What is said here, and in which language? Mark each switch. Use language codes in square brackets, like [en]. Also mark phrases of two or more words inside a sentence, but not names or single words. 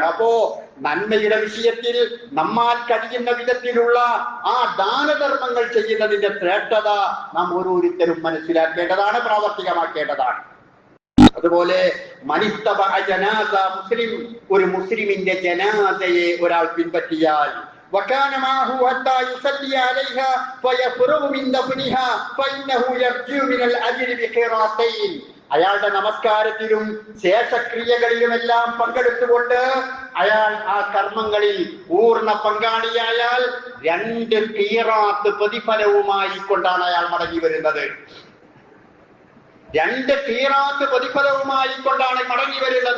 [ml] അപ്പോ നന്മയുടെ വിഷയത്തിൽ നമ്മാൽ കഴിയുന്ന വിധത്തിലുള്ള ആ ദാനധർമ്മങ്ങൾ ചെയ്യുന്നതിന്റെ ശ്രേഷ്ഠത നാം ഓരോരുത്തരും മനസ്സിലാക്കേണ്ടതാണ്, പ്രാവർത്തികമാക്കേണ്ടതാണ്. [ar] അതുപോലെ من اتبع جنازة مسلم, [ml] ഒരു മുസ്ലിമിന്റെ ജനാസയെ ഒരാൾ പിൻപറ്റിയാൽ [ar] وكان معه حتى يصلي عليها فيفرغ من دفنها فإنه يرجو من الأجر بقيراطين. [ml] അയാളുടെ നമസ്കാരത്തിലും ശേഷക്രിയകളിലുമെല്ലാം പങ്കെടുത്തുകൊണ്ട് അയാൾ ആ കർമ്മങ്ങളിൽ പൂർണ്ണ പങ്കാളിയായാൽ 2 ഖീറാത്ത് പ്രതിഫലവുമായി കൊണ്ടാണ് അയാൾ മടങ്ങി വരുന്നത്. 2 ഖീറാത്ത് പ്രതിഫലവുമായി കൊണ്ടാണ് മടങ്ങി വരുന്നത്.